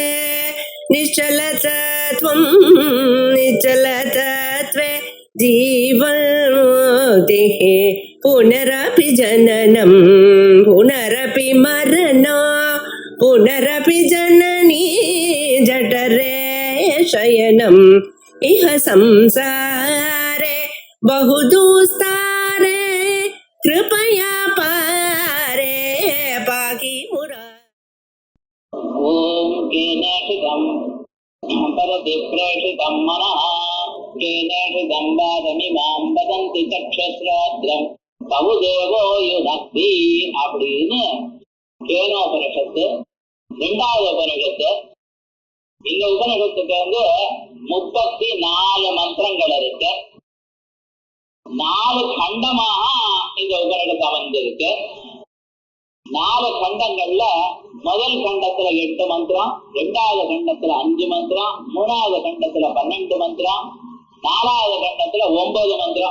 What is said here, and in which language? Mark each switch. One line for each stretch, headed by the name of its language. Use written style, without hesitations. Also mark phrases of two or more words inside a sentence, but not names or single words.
Sanskrit: निश्चलतत्वं निश्चलतत्वे जीवन्मुक्तिः पुनरपि जननं पुनरपि मरणं पुनरपि जननी जठरे शयनम् इह संसारे बहुदुस्तारे कृपया पारे पाहि मुरा। ओम केनेषितं परदिप्रेषितं मनः केनेषितं वादमिमां वदन्ति चक्षुश्रोत्रं बहुदेवो युनक्ति
Tamil: அப்படின்னு கேனோபனிஷத்து இரண்டாவது உபனிஷத்து. இந்த உபனிஷத்துக்கு 34 மந்திரங்கள் இருக்கு. 4 கண்டமாக இந்த உபனிஷத்து அமைந்திருக்கு. 4 கண்டங்கள்ல முதல் கண்டத்துல 8 மந்திரம், இரண்டாவது கண்டத்துல 5 மந்திரம், மூணாவது கண்டத்துல 12 மந்திரம், நாலாவது கண்டத்துல 9 மந்திரம்.